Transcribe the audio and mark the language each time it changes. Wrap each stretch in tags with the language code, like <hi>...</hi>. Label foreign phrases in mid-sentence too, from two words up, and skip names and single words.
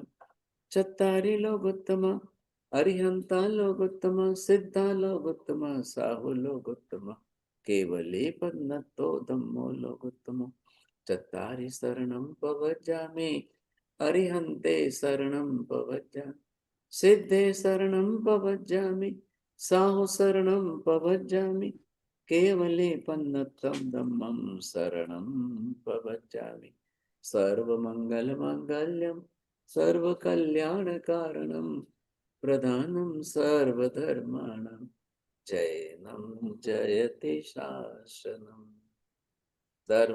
<pra>ચત્તારી લોકોત્તમ હરિહંતા લોકોત્તમ સિદ્ધા લોકોત્તમ સાહુ લોકોત્તમ કેવલી પન્નતો ધમ્મો લોકોત્તમ। ચત્તારી શરણમ પવજામિ હરિહંતે શરણમ પવજામિ।</pra> <sa>सिद्धे शरणं प्रपद्यामि साहु शरणं प्रपद्यामि केवले पन्नतं धम्मं शरणं प्रपद्यामि सर्वमङ्गलमाङ्गल्यं सर्वकल्याणकारणं प्रधानं सर्वधर्माणां जैनं जयति शासनम् धर्मला</sa>